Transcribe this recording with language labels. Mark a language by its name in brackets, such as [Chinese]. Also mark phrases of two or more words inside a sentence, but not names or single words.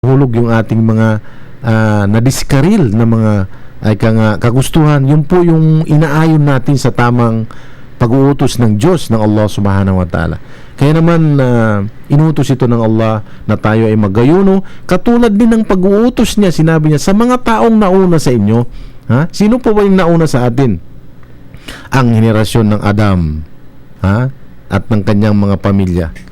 [Filipino] hulog yung ating mga nadiskaril na mga kagustuhan. Yun po yung inaayon natin sa tamang pag-uutos ng Diyos, ng Allah [Arabic] سبحانه وتعالى. [Filipino] Kaya naman inutos ito ng Allah na tayo ay magayuno, katulad din ng pag-uutos niya. Sinabi niya sa mga taong nauna sa inyo. Sino po ba yung nauna sa atin? Ang henerasyon ng Adam at ng kanyang mga pamilya.